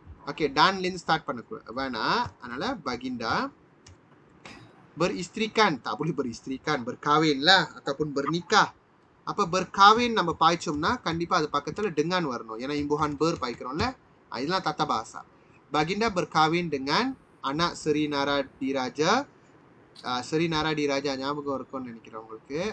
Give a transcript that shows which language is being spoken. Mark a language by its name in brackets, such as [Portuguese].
[Tamil] Okay, dan Lin start பண்ண வேணாம். அதனால [Malay] baginda beristrikan, tak boleh beristrikan, berkahwin lah ataupun bernikah. [Tamil] அப்ப berkahwin நம்ம பாய்ச்சோம்னா கண்டிப்பா அது பக்கத்துல dengan வரணும். ஏன்னா imbuhan ber பாய்க்கிறோம்ல. இதெல்லாம் tata bahasa. [Malay] Baginda berkahwin dengan anak Sri Nara Diraja. [Tamil] Sri Nara Diraja ஞாபகம் இருக்கும்னு நினைக்கிறேன் உங்களுக்கு.